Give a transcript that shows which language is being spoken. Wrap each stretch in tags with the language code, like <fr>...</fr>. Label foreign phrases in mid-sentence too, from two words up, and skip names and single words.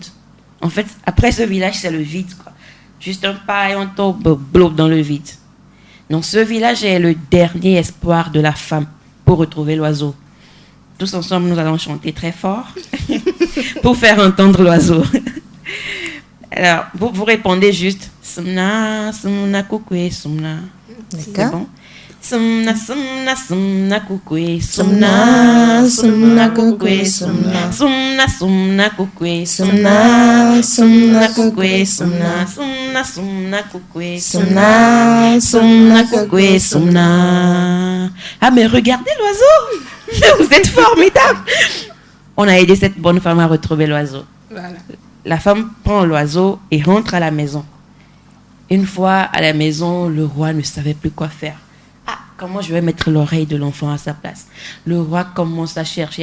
<fr>En fait, après ce village, c'est le vide, quoi. Juste un pas et on tombe blob dans le vide. Donc ce village est le dernier espoir de la femme pour retrouver l'oiseau. Tous ensemble, nous allons chanter très fort pour faire entendre l'oiseau. Alors, vous répondez juste Sumna, sumna, kukwe, sumna. C'est bon? Sumna, sumna, sumna, kukwe, sumna. Sumna, kukwe, sumna. Sumna, sumna, kukwe, sumna. Sumna, kukwe, sumna. Sumna, sumna, kukwe, sumna. Sumna, kukwe, sumna. Ah, mais regardez l'oiseau! Vous êtes formidable. On a aidé cette bonne femme à retrouver l'oiseau. Voilà. La femme prend l'oiseau et rentre à la maison. Une fois à la maison, le roi ne savait plus quoi faire. Ah, comment je vais mettre l'oreille de l'enfant à sa place. Le roi commence à chercher.</fr>